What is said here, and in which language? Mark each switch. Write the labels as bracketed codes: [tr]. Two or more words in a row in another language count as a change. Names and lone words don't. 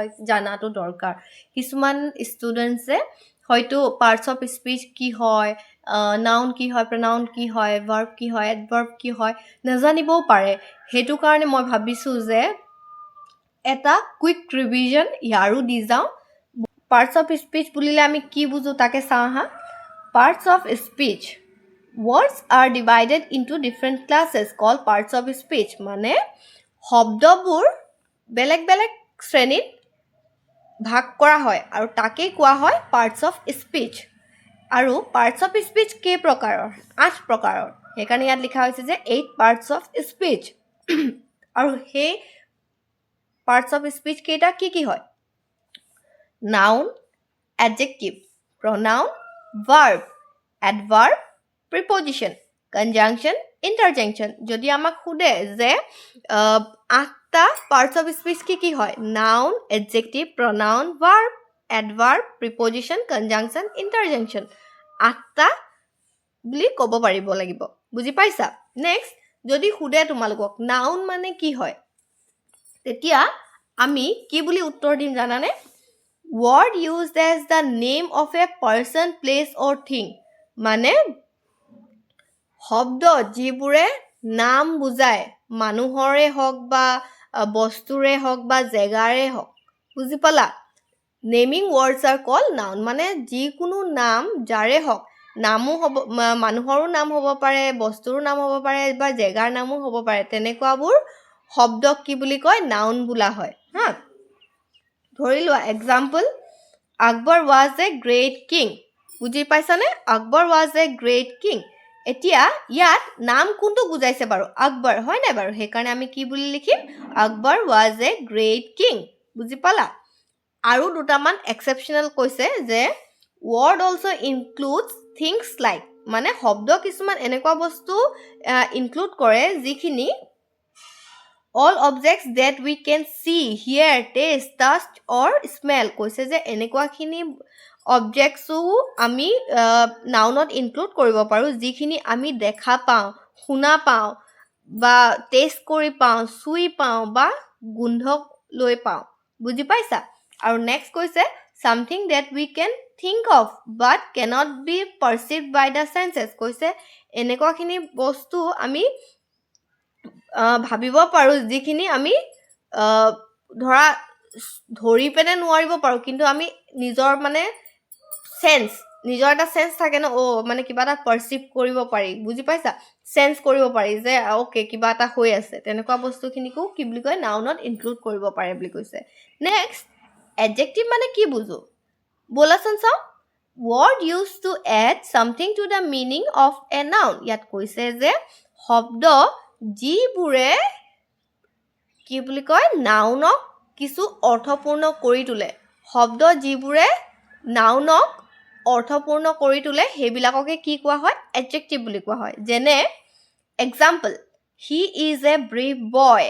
[as] জানাটো দৰকাৰ কিছুমান ষ্টুডেন্টসে হয়তো [en] parts of speech [as] কি হয় নাউন কি হয় pronoun কি হয় verb কি হয় adverb কি হয় নাজানিবও পাৰে হেতু কাৰণে মই ভাবিছো যে এটা [en] quick revision [as] ইয়াৰো দি যাও [en] parts of speech [as] বুলিলে আমি কি বুজো তাকে চাহা [en] parts of speech words are divided into different classes called parts of speech [as] মানে শব্দবোৰ বেলেগ বেলেগ শ্ৰেণীত ভাগ কৰা হয় আৰু তাকেই কোৱা হয় [en] parts of speech [as] আৰু [en] parts of speech [as] কেই প্ৰকাৰৰ 8 প্ৰকাৰৰ সেইকাৰণে ইয়াত লিখা হৈছে যে 8 [en] parts of speech [as] আৰু সেই [en] parts of speech [as] কেইটা কি হয় [en] noun adjective pronoun verb adverb preposition conjunction interjection [as] যদি আমাক সুধে যে 8টা [en] parts of speech [as] কি হয় [en] noun adjective pronoun verb adverb preposition conjunction interjection [as] 8টা বুলি ক'ব পাৰিব লাগিব বুজি পাইছা নেক্সট যদি সুধে তোমালোকক নাউন মানে কি হয় তেতিয়া আমি কি বুলি উত্তৰ দিম জানানে [en] word used as the name of a person place or thing [as] মানে শব্দ যিবোৰে নাম বুজায় মানুহৰে হওক বা বস্তুৰে হওক বা জেগাৰে হওক বুজি পালা [en] naming words are called noun [as] মানে যিকোনো নাম যাৰে হওক নামো হ'ব মানুহৰো নাম হ'ব পাৰে বস্তুৰো নাম হ'ব পাৰে বা জেগাৰ নামো হ'ব পাৰে তেনেকুৱাবোৰ শব্দক কি বুলি কয় নাউন বোলা হয় হা ধৰি লোৱা এক্সাম্পল [en] আকবৰ was a great king [as] বুজি পাইছানে [en] আকবৰ was a great king [as] এতিয়া ইয়াত নাম কোনটো বুজাইছে বাৰু আকবৰ হয় নাই বাৰু সেইকাৰণে আমি কি বুলি লিখিম [en] আকবৰ was a great king [as] বুজি পালা আৰু দুটামান এক্সেপশ্যনেল কৈছে যে [en] word also includes things like [as] মানে শব্দ কিছুমান এনেকুৱা বস্তু ইনক্লুড কৰে যিখিনি [en] all objects that we can see hear taste touch or smell [as] কৈছে যে এনেকুৱাখিনি অবজেক্টছো আমি [en] nounত include [as] কৰিব পাৰোঁ যিখিনি আমি দেখা পাওঁ শুনা পাওঁ বা টেষ্ট কৰি পাওঁ চুই পাওঁ বা গোন্ধ লৈ পাওঁ বুজি পাইছা আৰু নেক্সট কৈছে [en] something that we can think of but cannot be perceived by the senses [as] কৈছে এনেকুৱাখিনি বস্তু আমি ভাবিব পাৰোঁ যিখিনি আমি ধৰা ধৰি পেনে নোৱাৰিব পাৰোঁ কিন্তু আমি নিজৰ মানে সেন্স নিজৰ এটা সেন্স থাকে ন মানে কিবা এটা পাৰচিভ কৰিব পাৰি বুজি পাইছা সেন্স কৰিব পাৰি যে ওকে কিবা এটা হৈ আছে তেনেকুৱা বস্তুখিনিকো কি বুলি কয় [en] nounত include [as] কৰিব পাৰে বুলি কৈছে [en] next adjective [as] মানে কি বুজো বলাচোন চাওঁ [en] word used to add something to the meaning of a noun [as] ইয়াত কৈছে যে শব্দ যিবোৰে কি বুলি কয় নাউনক কিছু অৰ্থপূৰ্ণ কৰি তোলে শব্দ যিবোৰে নাউনক অৰ্থপূৰ্ণ কৰি তোলে সেইবিলাককে কি কোৱা হয় এডজেক্টিভ বুলি কোৱা হয় যেনে [en] example he is a brave boy